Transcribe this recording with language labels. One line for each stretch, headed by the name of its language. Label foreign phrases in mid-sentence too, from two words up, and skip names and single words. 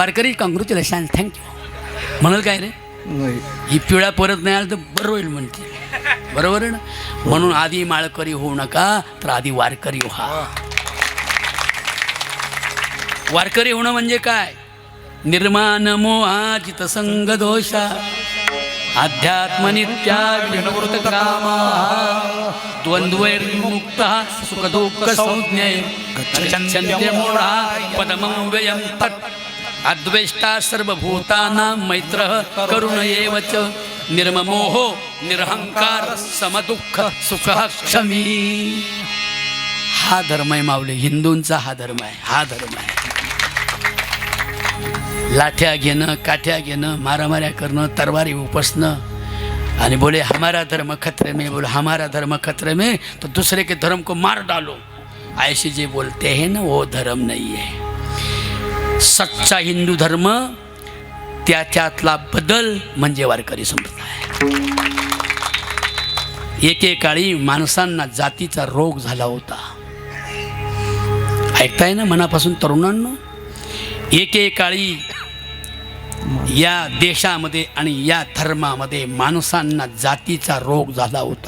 Marathi: वारकरी
English: congratulation, thank you
Marathi: म्हणाल काय रे? नाही. ही पिढ्या परत नाही आलं तर बरं होईल म्हणते. बरोबर आहे ना? म्हणून आधी माळकरी होऊ नका, तर आधी वारकरी व्हा. वारकरी होणं म्हणजे काय?
Sanskrit: निर्माण मोहाजित संग दोषा, अध्यात्मनित्या विनवृत कामा, द्वंद्वैर्मुक्त सुख दुःख संज्ञे, गच्छन्ते मूढा पदमं व्ययं तत्, अद्वेष्टा सर्वभूतानां मैत्रः करुण एव च, निर्ममोहो निरहंकार समदुःख सुखः क्षमी.
Marathi: हा धर्म आहे माऊली, हिंदूंचा हा धर्म आहे. हा धर्म आहे. लाठ्या घेणं, काठ्या घेणं, मारामाऱ्या करणं, तरवारी उपसणं आणि
Hindi: बोले हमारा धर्म खतरे में, बोले हमारा धर्म खतरे में तो दूसरे के धर्म को मार डालो, ऐसे जे बोलते हैं ना, वो धर्म नहीं है. सच्चा हिंदू धर्म,
Marathi: त्याच्यातला बदल म्हणजे वारकरी संप्रदाय. एकेकाळी माणसांना जातीचा रोग झाला होता. ऐकताय ना मनापासून तरुणांनो? एकेकाळी या देशामध्ये आणि या धर्मामध्ये माणसांना जातीचा रोग झाला होता.